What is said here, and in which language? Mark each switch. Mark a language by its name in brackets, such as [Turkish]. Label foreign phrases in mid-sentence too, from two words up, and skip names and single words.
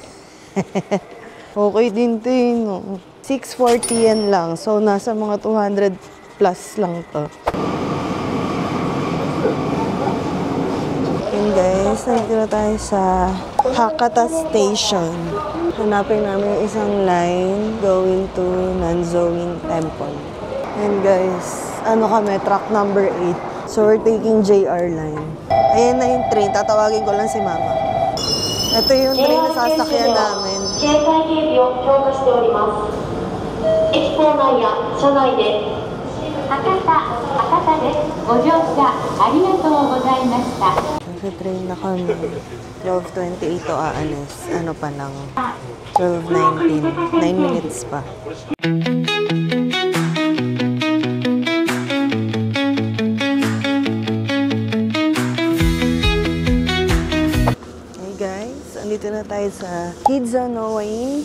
[Filipino] Okay din ito eh, no? 640 yan lang. So, nasa mga 200 plus lang to. Yun guys, nandito na tayo sa Hakata Station. Hanapin namin yung isang line [English] going to Nanzoin Temple. And guys, truck number 8. So we're taking JR line. [Filipino] Ayan na yung train, tatawagin ko lang si Mama. Ito yung train na sasakyan namin. [Japanese] 警戒警備を強化しております。駅構内や車内で博多です。ご乗車ありがとうございました。 [Filipino] Sa train na kami. 12:28 to aalis. Ano pa lang? 12:19. 9 minutes pa. Hey guys, andito na tayo sa Hidzonoin.